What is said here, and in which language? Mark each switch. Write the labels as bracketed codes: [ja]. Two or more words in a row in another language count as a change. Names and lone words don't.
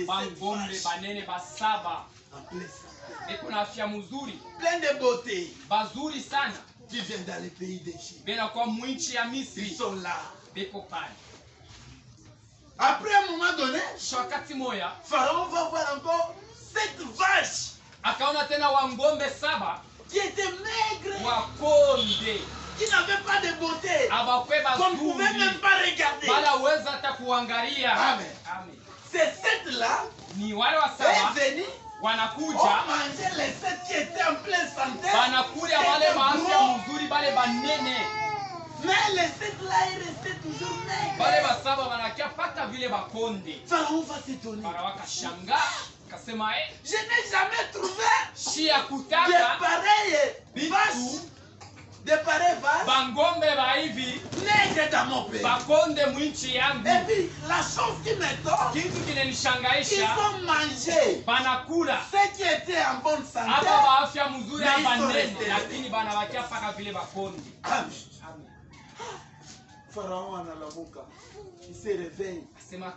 [sw] Wangombe banene basaba [fr] en pleine santé. [sw] Eko na afya mzuri. [fr] Plein de beauté. [sw] Bazuri sana. [fr] Qui viennent dans les pays d'Égypte. Ils sont là. Après un moment donné, Pharaon va voir encore 7 vaches. [sw] Akaona tena wangombe saba [fr] qui étaient maigres. [sw] Wakonde. [fr] Qui n'avaient pas de beauté. Qu'on ne pouvait même pas regarder. Amen. Ces 7 là est venu. [sw] Wanakuja [fr] manger les 7 qui étaient en pleine santé. [sw] Wanakuja wale maafya mzuri bale banene. [fr] Mais les 7 là ils restaient toujours maigres. [sw] Bale basaba wanakia pata vile bakonde. [fr] Pharaon va s'étonner. [sw] Farao akashanga akasema [fr] je n'ai jamais trouvé [sw] shia kutaka [fr] de pareilles vaches. De pareilles vaches. [sw] Bangombe ba hivi [fr] maigres dans mon pays. [sw] Bakonde mwinchi yangu. [fr] Et puis la chose qui m'étonne, [sw] kitu kinanishangaisha, [fr] ils vont manger [sw] banakula [fr] ceux qui étaient en bonne santé. [sw] Hapa baafya mzuri hapa nene, lakini banabakia paka vile bakonde. [fr] Amen. Pharaon analamuka. Il se réveille.